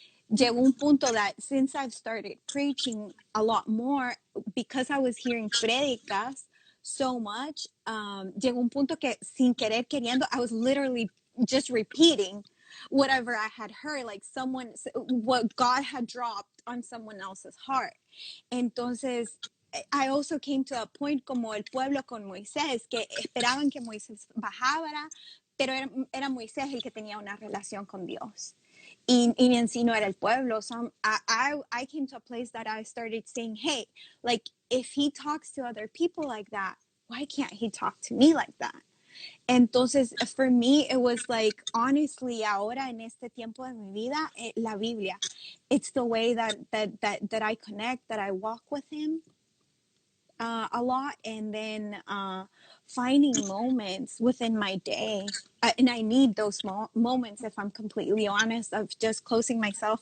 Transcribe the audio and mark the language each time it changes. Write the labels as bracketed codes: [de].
[es] Llegó un punto [en] that since I've started preaching a lot more, because I was hearing predicas so much, [es] llegó un punto que sin querer queriendo, [en] I was literally just repeating whatever I had heard, like what God had dropped on someone else's heart. [es] Entonces, [en] I also came to a point [es] como el pueblo con Moisés, que esperaban que Moisés bajara, pero era Moisés el que tenía una relación con Dios. Y en sí no era el pueblo. [en] So I came to a place that I started saying, hey, like if he talks to other people like that, why can't he talk to me like that? Entonces, for me, it was like, honestly, [es] ahora en este tiempo de mi vida, la Biblia, [en] it's the way that I connect, that I walk with him a lot, and then finding moments within my day, and I need those moments, if I'm completely honest, of just closing myself.